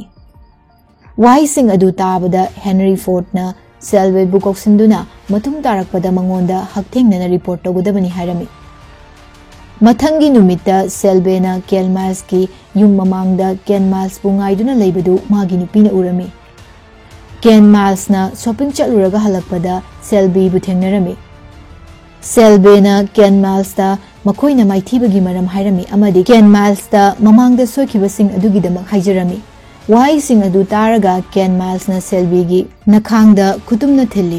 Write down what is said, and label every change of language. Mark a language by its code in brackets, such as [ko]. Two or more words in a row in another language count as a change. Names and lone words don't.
[mni] Waising adu tabada Henry Ford na Selve bukok sinduna matung tarakpada mangonda hakthengna report togudabani harami. Mathangi numita Selve na Ken Miles ki yung mamangda Ken Miles pu ngaiduna leibadu magi nupina urami. Ken Miles na shopping chaluraga halakpada Selve bu thengnarami. Selve na Ken Miles da makhoi na maithibagi maram hairami amadi Ken Miles da mamangda soikibasing adugidamak haijarami. Wai sing adu taraga Ken Miles na Selve gi nakhangda kutumna thilli.